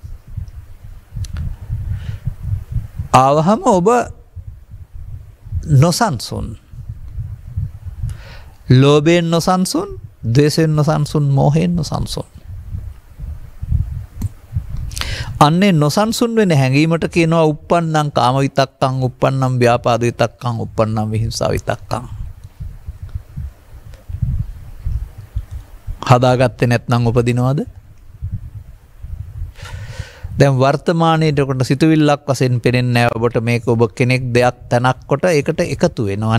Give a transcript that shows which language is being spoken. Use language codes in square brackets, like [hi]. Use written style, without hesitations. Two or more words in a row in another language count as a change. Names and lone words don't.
[si] ආවහම ඔබ නොසන්සුන්. ලෝභයෙන් නොසන්සුන්, ද්වේෂයෙන් නොසන්සුන්, මෝහයෙන් නොසන්සුන්. අන්නේ නොසන්සුන් වෙන හැඟීමට කියනවා [pi] uppannam කාම විතක්කං, uppannam ව්‍යාපාද විතක්කං, uppannam විහිංසා විතක්කං. [si] හදාගත්තේ නැත්නම් උපදිනවද? දැන් වර්තමානයේට කොට සිතුවිල්ලක් වශයෙන් පෙනෙන්නේ නැහැ ඔබට. මේක ඔබ කෙනෙක් දෙයක් තැනක් කොට ඒකට එකතු වෙනවා.